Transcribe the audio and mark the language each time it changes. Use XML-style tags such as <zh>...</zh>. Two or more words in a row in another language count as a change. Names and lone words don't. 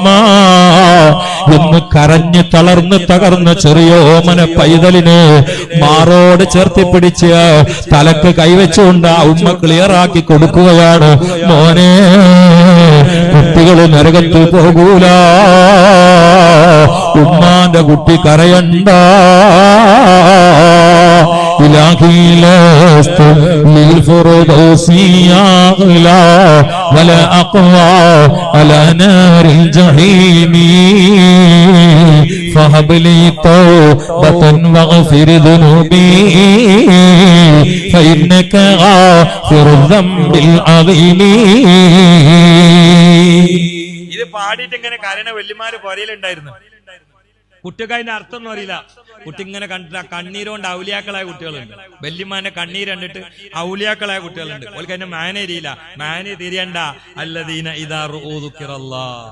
<ml>എന്ന് കരഞ്ഞ് തളർന്ന് തകർന്ന ചെറിയ ഓമന പൈതലിന് മാറോട് ചേർത്തി പിടിച്ച് തലക്ക് കൈവച്ചുകൊണ്ട് ആ ഉമ്മ ക്ലിയറാക്കി കൊടുക്കുകയാണ്. മോനെ, കുട്ടികൾ നരകത്തിൽ പോകൂല, ഉമ്മാന്റെ കുട്ടി കരയണ്ട.</ml> <ar>إلهي لست للفردوس أغلى ولا أقوى على نار الجحيم فهب لي توبة واغفر ذنوبي فإنك غافر الذنب العظيم.</ar> <ml>ഇത് പാടിയിട്ട് ഇങ്ങനെ കരയണ വല്യമാര് പുരയിലുണ്ടായിരുന്നു. കുട്ടികൾക്ക് അതിന്റെ അർത്ഥം ഒന്നും അറിയില്ല. കുട്ടി ഇങ്ങനെ കണ്ടിട്ട് കണ്ണീരുകൊണ്ട് ഔലിയാക്കളായ കുട്ടികളുണ്ട്. വല്യമാന്റെ കണ്ണീര് കണ്ടിട്ട് ഔലിയാക്കളായ കുട്ടികളുണ്ട്. ഓൾക്ക് അതിന്റെ മാനെ തിരിയില്ല. മാനെ തിരിയണ്ട.</ml> <ar>الذين إذا رؤوا ذكر الله.</ar>